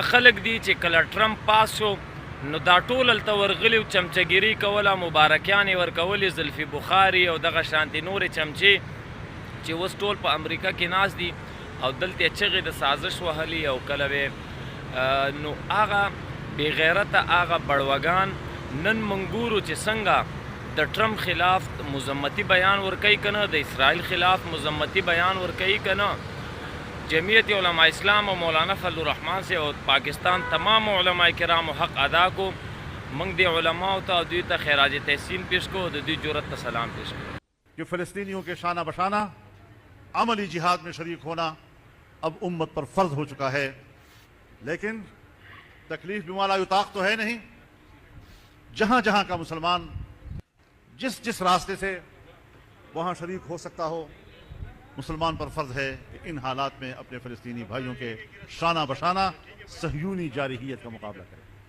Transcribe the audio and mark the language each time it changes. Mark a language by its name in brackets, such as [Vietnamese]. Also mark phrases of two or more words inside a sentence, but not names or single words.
[Pashto] خلک دي چې کله ټرمپ پاس شو نو دا ټول هلته ورغلي او چمچهګیري کوله، مبارکیانې ورکولې، زلفي بخاري او دغه شانتې نورې چمچې چې اوس ټول په امریکا کې ناست دي او دلته یې چغې د سازش وهلي او کله به نو هغه بې غیرته هغه بړوګان نن موږ ګورو چې څنګه د ټرمپ خلاف مذمتي بیان ورکوي که نه، د اسرائیل خلاف مذمتي بیان ورکوي که نه. جمعیت علماء اسلام او مولانا فضل الرحمن سے او پاکستان تمام علماء کرام حق ادا کو. موږ د علماء ته دوی ته خراج تحسین پیش کو، د دوی جرأت ته سلام پیش کو. [Urdu] کہ فلسطینیوں کے شانہ بشانہ عملی جہاد میں شریک ہونا اب امت پر فرض ہو چکا ہے، لیکن تکلیف [Arabic] بما لا یطاق [Urdu] تو ہے نہیں. جہاں جہاں کا مسلمان جس جس راستے سے وہاں شریک ہو سکتا ہو، مسلمان پر فرض ہے کہ ان حالات میں اپنے فلسطینی بھائیوں کے شانہ بشانہ صہیونی جارحیت کا مقابلہ کرے.